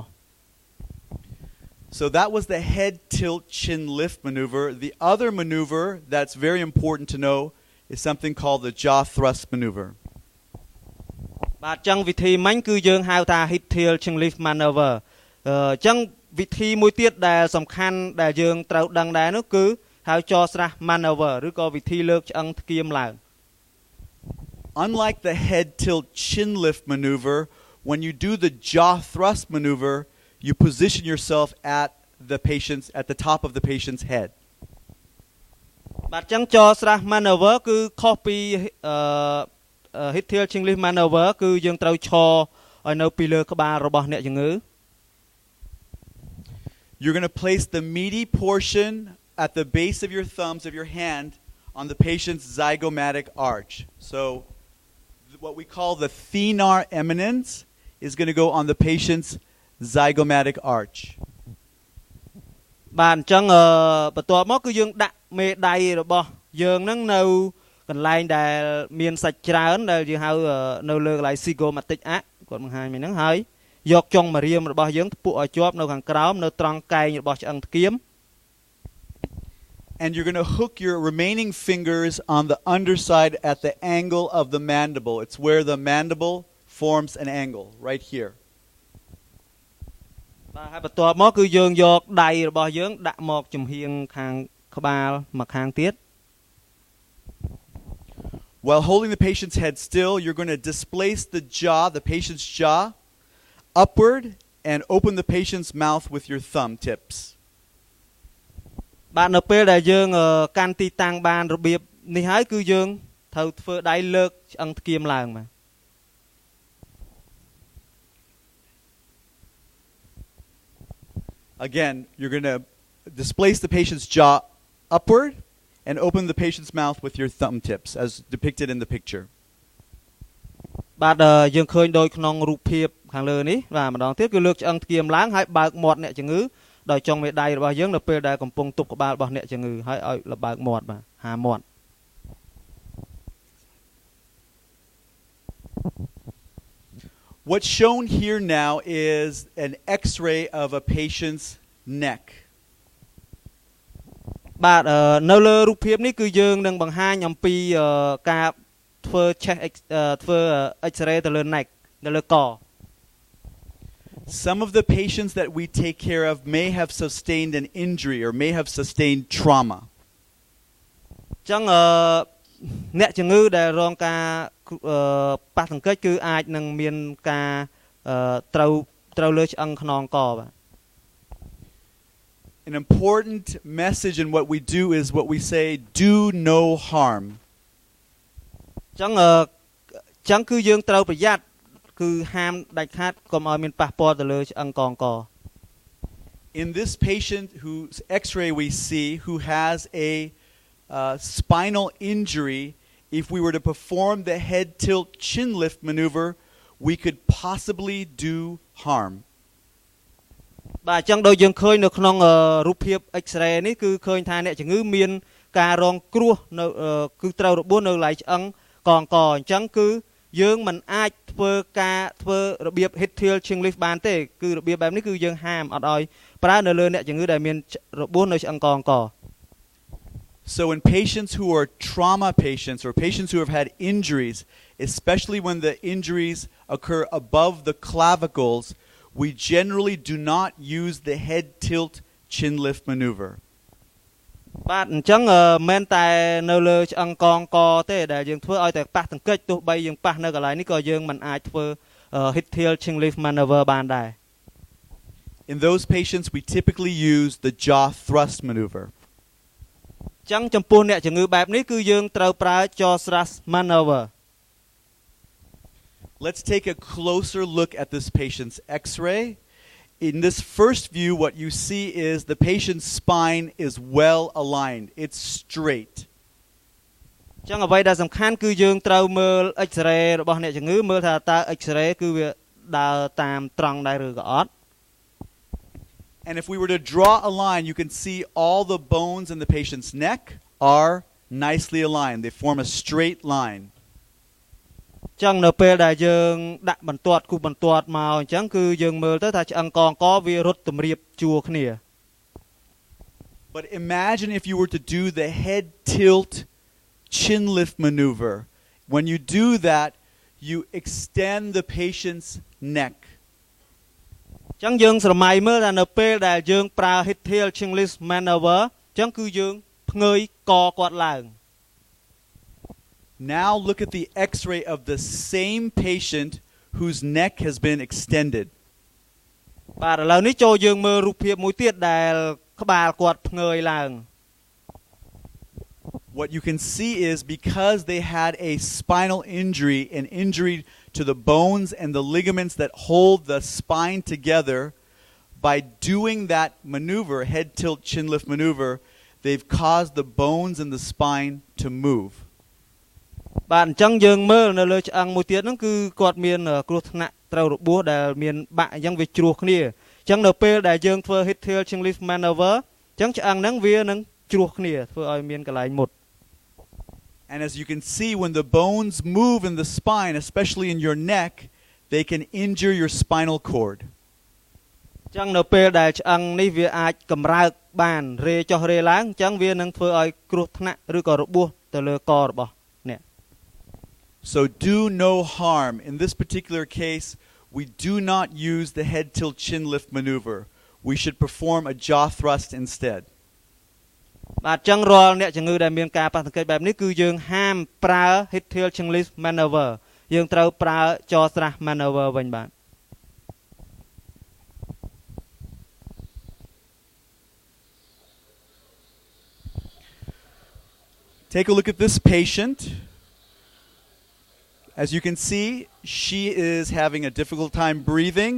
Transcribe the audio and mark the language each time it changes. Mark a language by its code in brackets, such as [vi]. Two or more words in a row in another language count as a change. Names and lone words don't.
[en] So that was the head tilt chin lift maneuver. The other maneuver that's very important to know is something called the jaw thrust maneuver. [km] បាទអញ្ចឹងវិធីមិញគឺយើងហៅថា [en] head tilt chin lift maneuver [km] អញ្ចឹងវិធីមួយទៀតដែលសំខាន់ដែលយើងត្រូវដឹងដែរនោះគឺហៅ [en] jaw thrust maneuver [km] ឬក៏វិធីលើកឆ្អឹងថ្គាមឡើង [en] Unlike the head tilt chin lift maneuver, when you do the jaw thrust maneuver, you position yourself at the top of the patient's head. [km] បាទអញ្ចឹង [en] jaw thrust maneuver [km] គឺខុសពី [en] head tilt chin lift maneuver [km] គឺយើងត្រូវឈរឲ្យនៅពីលើក្បាលរបស់អ្នកជំងឺ [en] You're going to place the meaty portion at the base of your thumbs of your hand on the patient's zygomatic arch. So what we call the thenar eminence is going to go on the patient's zygomatic arch. [km] បាទអញ្ចឹងបន្ទាប់មកគឺយើងដាក់មេដៃរបស់យើងនឹងនៅកន្លែងដែលមានសាច់ច្រើនដែលយើងហៅនៅលើកន្លែង [en] zygomatic arch [km] គាត់បង្ហាញមិញហ្នឹងហើយយកចុងម្រាមរបស់យើងពួកឲ្យជាប់នៅខាងក្រោមនៅត្រង់កែងរបស់ឆ្អឹងថ្គាម [en] And you're going to hook your remaining fingers on the underside at the angle of the mandible. It's where the mandible forms an angle, right here. [km] បាទហើយបន្ទាប់មកគឺយើងយកដៃរបស់យើងដាក់មកចំហៀងខាងក្បាលមកខាងទៀត [en] While holding the patient's head still, you're going to displace the jaw, the patient's jaw, upward and open the patient's mouth with your thumb tips. [km] បាទនៅពេលដែលយើងកាន់ទីតាំងបានរបៀបនេះហើយគឺយើងត្រូវធ្វើដៃលើកឆ្អឹងថ្គាមឡើងបាទ [en] Again, you're going to displace the patient's jaw upward and open the patient's mouth with your thumb tips as depicted in the picture. [km] បាទយើងឃើញដោយក្នុងរូបភាពខាងលើនេះបាទម្ដងទៀតគឺលើកឆ្អឹងថ្គាមឡើងហើយបើកមាត់អ្នកជំងឺដោយចុងមេដៃរបស់យើងនៅពេលដែលកំពុងទប់ក្បាលរបស់អ្នកជំងឺហើយឲ្យលបើកមាត់បាទហាមាត់ [en] What's shown here now is an X-ray of a patient's neck. [km] បាទនៅលើរូបភាពនេះគឺយើងនឹងបង្ហាញអំពីការធ្វើ chest ធ្វើ X-ray ទៅលើ neck នៅលើក [en] Some of the patients that we take care of may have sustained an injury or may have sustained trauma. [km] ចឹងអ្នកជំងឺដែលរងការប៉ះទង្គិចគឺអាចនឹងមានការត្រូវលើឆ្អឹងខ្នងកបាទ [en] An important message in what we do is what we say, do no harm. [km] ចឹងគឺយើងត្រូវប្រយ័ត្នគឺហាមដាច់ខាតកុំឲ្យមានប៉ះពាល់ទៅលើឆ្អឹងកងក [en] In this patient whose X-ray we see who has a spinal injury, if we were to perform the head tilt chin lift maneuver, we could possibly do harm. [km] បាទចឹងដូចយើងឃើញនៅក្នុងរូបភាព X-ray នេះគឺឃើញថាអ្នកជំងឺមានការរងគ្រោះនៅគឺត្រូវរបួសនៅកន្លែងឆ្អឹងកងកអញ្ចឹងគឺយើងមិនអាចធ្វើរបៀប [en] head tilt chin lift [km] បានទេគឺរបៀបបែបនេះគឺយើងហាមអត់ឲ្យប្រើនៅលើអ្នកជំងឺដែលមានរបួសនៅឆ្អឹងកងក [en] So in patients who are trauma patients or patients who have had injuries, especially when the injuries occur above the clavicles, we generally do not use the head tilt chin lift maneuver. [km] បាទអញ្ចឹងមិនតែនៅលើឆ្អឹងកងកទេដែលយើងធ្វើឲ្យតែប៉ះទង្គិចទោះបីយើងប៉ះនៅកន្លែងនេះក៏យើងមិនអាចធ្វើ [en] head tilt chin lift maneuver [km] បានដែរ [en] In those patients we typically use the jaw thrust maneuver. [km] ចឹងចំពោះអ្នកជំងឺបែបនេះគឺយើងត្រូវប្រើ [en] jaw thrust maneuver. Let's take a closer look at this patient's X-ray. In this first view, what you see is the patient's spine is well aligned. It's straight. [km] ចឹងអ្វីដែលសំខាន់គឺយើងត្រូវមើល X-ray របស់អ្នកជំងឺមើលថាតើ X-ray គឺវាដើរតាមត្រង់ដែរឬក៏អត់ [en] And if we were to draw a line, you can see all the bones in the patient's neck are nicely aligned. They form a straight line. [km] ចឹងនៅពេលដែលយើងដាក់បន្ទាត់គូសបន្ទាត់មកអញ្ចឹងគឺយើងមើលទៅថាឆ្អឹងកងកវារត់តម្រៀបជួរគ្នា [en] But imagine if you were to do the head tilt chin lift maneuver. When you do that, you extend the patient's neck. [km] ចឹងយើងស្រមៃមើលថានៅពេលដែលយើងប្រើ [en] head tilt chin lift maneuver [km] ចឹងគឺយើងផ្ងើយកគាត់ឡើង [en] Now look at the X-ray of the same patient whose neck has been extended. [km] បាទឥឡូវនេះចូលយើងមើលរូបភាពមួយទៀតដែលក្បាលគាត់ផ្ងើយឡើង [en] What you can see is because they had a spinal injury, an injury to the bones and the ligaments that hold the spine together, by doing that maneuver, head tilt chin lift maneuver, they've caused the bones in the spine to move. [km] បាទអញ្ចឹងយើងមើលនៅលើឆ្អឹងមួយទៀតហ្នឹងគឺគាត់មានគ្រោះថ្នាក់ត្រូវរបួសដែលមានបាក់អញ្ចឹងវាជ្រោះគ្នាអញ្ចឹងនៅពេលដែលយើងធ្វើ [en] head tilt chin lift maneuver [km] អញ្ចឹងឆ្អឹងហ្នឹងវានឹងជ្រោះគ្នាធ្វើឲ្យមានកន្លែងមុត [en] And as you can see, when the bones move in the spine, especially in your neck, they can injure your spinal cord. [km] ចឹងនៅពេលដែលឆ្អឹងនេះវាអាចកម្រើកបានរេចុះរេឡើងចឹងវានឹងធ្វើឲ្យគ្រោះថ្នាក់ឬក៏របួសទៅលើករបស់អ្នក [en] So do no harm. In this particular case, we do not use the head tilt chin lift maneuver. We should perform a jaw thrust instead. [km] បាទចឹងរាល់អ្នកជំងឺដែលមានការប៉ះទង្គិចបែបនេះគឺយើងហាមប្រើ [en] head tilt chin lift maneuver [km] យើងត្រូវប្រើ [en] jaw thrust maneuver [km] វិញបាទ [en] Take a look at this patient. As you can see, she is having a difficult time breathing.